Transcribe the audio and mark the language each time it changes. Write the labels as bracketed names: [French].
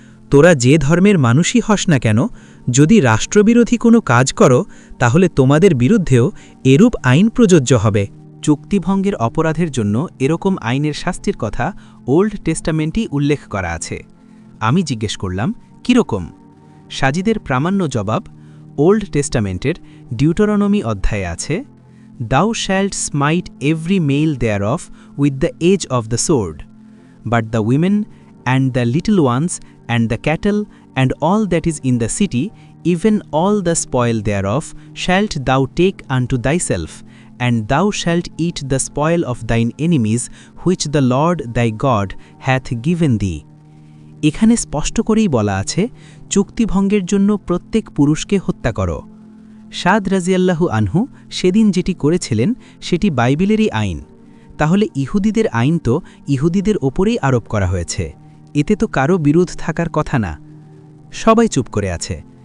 [Bangla] তোরা যে ধর্মের মানুষই হস না কেন, যদি রাষ্ট্রবিরোধী কোনো কাজ করো তাহলে তোমাদের বিরুদ্ধেও এরূপ আইন প্রযোজ্য হবে। চুক্তিভঙ্গের অপরাধের জন্য এরকম আইনের শাস্তির কথা ওল্ড টেস্টামেন্টেই উল্লেখ করা আছে। আমি জিজ্ঞেস করলাম, কীরকম? সাজিদের প্রামাণ্য জবাব, ওল্ড টেস্টামেন্টের ডিউটোরনমি অধ্যায়ে আছে, [English] Thou shalt smite every male thereof with the edge of the sword, but the women and the little ones and the cattle and all that is in the city, even all the spoil thereof, shalt thou take unto thyself, and thou shalt eat the spoil of thine enemies, which the Lord thy God hath given thee. [Bangla] এখানে স্পষ্ট করেই বলা আছে, চুক্তিভঙ্গের জন্য প্রত্যেক পুরুষকে হত্যা করো। সাদ রাজিয়াল্লাহু আনহু সেদিন যেটি করেছিলেন সেটি বাইবেলেরই আইন। তাহলে ইহুদিদের আইন তো ইহুদিদের ওপরেই আরোপ করা হয়েছে, এতে তো কারো বিরোধ থাকার কথা না। সবাই চুপ করে আছে।